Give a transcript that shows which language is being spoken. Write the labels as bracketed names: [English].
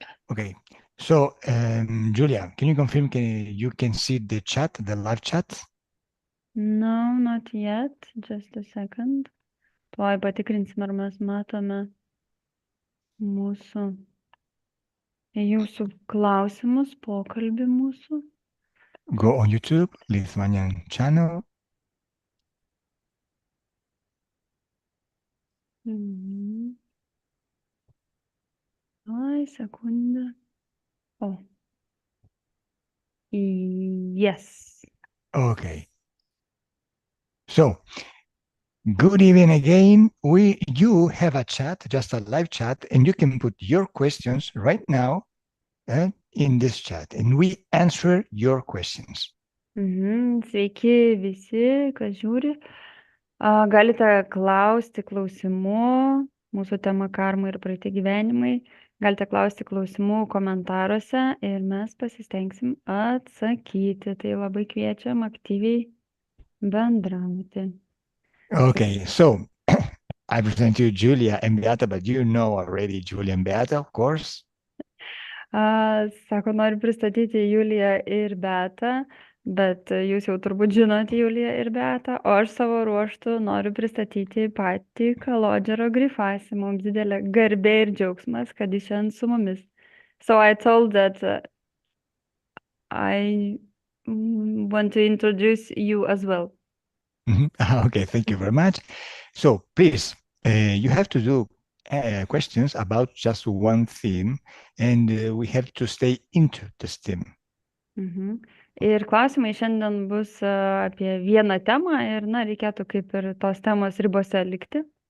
[English] Okay, so Julia, can you confirm you can see the chat, the live chat? No, not yet. Just a second. [Lithuanian] Tuoj patikrinsim, ar mes matome jūsų klausimus, pokalbį mūsų. [English] Go on YouTube, Lithuanian channel. [Lithuanian] Ai, sekundę. [English] Oh. Yes. Okay. So, good evening again. You have a chat, just a live chat, and you can put your questions right now in this chat, and we answer your questions. [Lithuanian] Sveiki visi, kas žiūri. Galite klausti klausimų, mūsų tema karma ir praeiti gyvenimai. Galite klausti klausimų komentaruose ir mes pasistengsim atsakyti. Tai labai kviečiam aktyviai bendrauti. [English] Okay, so I present you Julia and Beata, but you know already Julia and Beata, of course. [Lithuanian] Sako, noriu pristatyti Juliją ir Beatą, bet jūs jau turbūt žinote Juliją ir Beatą, o aš savo ruožtu noriu pristatyti patį Kalodžero Grifasi. Mums didelė garbė ir džiaugsmas, kad jis šiandien su mumis. [English] So I told that I want to introduce you as well. Okay, thank you very much. So please, you have to do questions about just one theme, and we have to stay into this theme. [Lithuanian] Ir klausimai šiandien bus apie vieną temą ir, reikėtų kaip ir tos temos ribose likti.